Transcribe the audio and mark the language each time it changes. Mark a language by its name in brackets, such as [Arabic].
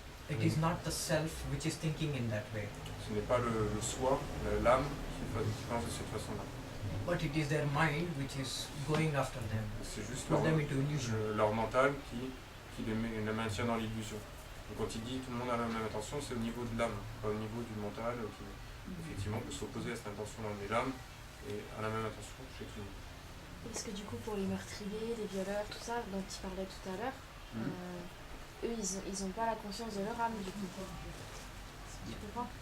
[English] It is not the self which is thinking in that way. [French] Ce n'est pas le soi, l'âme qui pense de cette façon-là. [English] But it is their mind which is going after them. [French] C'est juste [English] Put them into illusion. [French] leur mental qui les maintient dans l'illusion. Donc quand il dit tout le monde a la même intention, c'est au niveau de l'âme, pas au niveau du mental qui effectivement peut s'opposer à cette intention-là. Mais l'âme est à la même intention chez tout le monde. Parce que du coup, pour les meurtriers, les violeurs, tout ça, dont tu parlais tout à l'heure, eux, ils ont pas la conscience de leur âme, du coup. Tu comprends?